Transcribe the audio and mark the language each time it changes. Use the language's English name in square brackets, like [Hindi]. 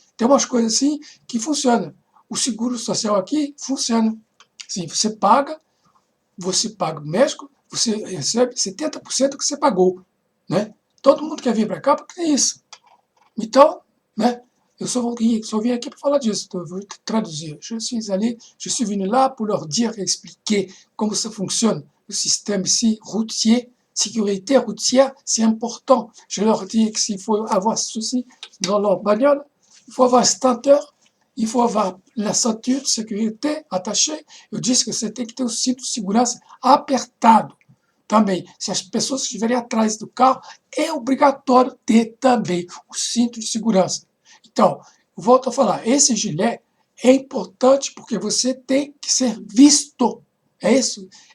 [Portuguese] Tem umas coisas assim que funcionam. O seguro social aqui funciona. Sim, você paga o médico, você recebe 70% do que você pagou. Né? Todo mundo quer vir para cá porque tem isso. Então, né? Eu só vim aqui para falar disso, eu vou traduzir. [French] Je suis venu là pour leur dire, expliquer comment ça fonctionne, le système ici, routier, sécurité routière, c'est important. Je leur dis que s'il faut avoir ceci dans leur bagnole, il faut avoir un extincteur, il faut avoir la ceinture de sécurité attachée. [Portuguese] Eu disse que você tem que ter o cinto de segurança apertado. Também, se as pessoas estiverem atrás do carro, é obrigatório ter também o cinto de segurança. Então, volto a falar, esse gilet é importante porque você tem que ser visto. É isso.